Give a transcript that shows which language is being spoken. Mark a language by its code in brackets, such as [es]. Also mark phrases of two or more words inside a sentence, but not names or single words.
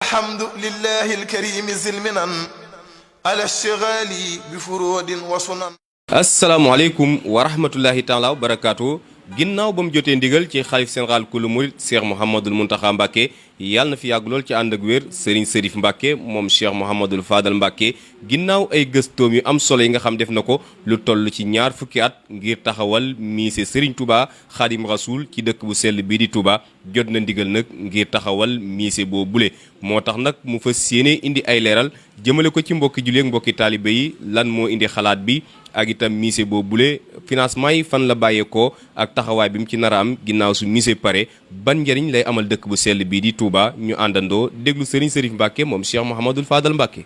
[ar] الحمد لله الكريم زلمنا على الشغال بفرود وسنن. السلام عليكم ورحمة الله تعالى وبركاته. [wo] ginnaaw ba mu jotee ndigal ci xalif général kulu murit Cheikh Mouhamadul Mountakha Mbacké yàlla na fi yàgg lool ci ànd ak wér Serigne Serif Mbacké moom Cheikh Mouhamadul Fadal Mbacké ginnaaw ay gëstoom yu am solo yi nga xam def na ko lu toll ci ñaar fukki at ngir taxawal musée Serigne Touba Khadim Rasoul ci dëkk bu sell bii di Touba jot na ndigal nag ngir taxawal musée boo bule moo tax nag mu fas yéene indi ay leeral jëmale ko ci mbokki jullit ak mbokki taalibe yi lan moo indi xalaat bi ak itam musée boo bule financement yi fan la bàyyeekoo ak taxawaay bi mu ci nar a am ginnaaw su musée pare ban njëriñ lay amal dëkk bu sell bii di Touba ñu àndandoo déglu Serigne Serif Mbacké moom Cheikh Mouhamadul Fadal Mbacké.